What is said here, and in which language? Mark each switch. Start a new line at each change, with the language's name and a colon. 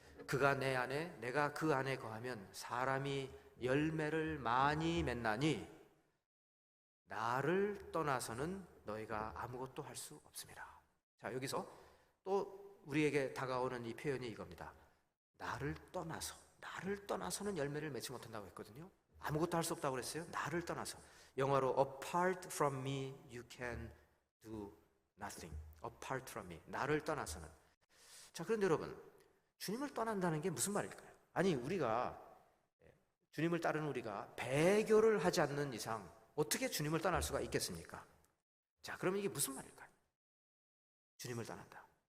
Korean: 그가 내 안에 내가 그 안에 거하면 사람이 열매를 많이 맺나니 나를 떠나서는 너희가 아무것도 할 수 없습니다. 자, 여기서 또 우리에게 다가오는 이 표현이 이겁니다. 나를 떠나서는 열매를 맺지 못한다고 했거든요. 아무것도 할 수 없다고 그랬어요. 나를 떠나서. 영어로
English: apart from me you can do nothing. apart from me.
Korean: 나를 떠나서는. 자, 그런데 여러분, 주님을 떠난다는 게 무슨 말일까요? 아니, 우리가 주님을 따르는 우리가 배교를 하지 않는 이상 어떻게 주님을 떠날 수가 있겠습니까? 자, 그러면 이게 무슨 말일까요? 주님을 떠난다.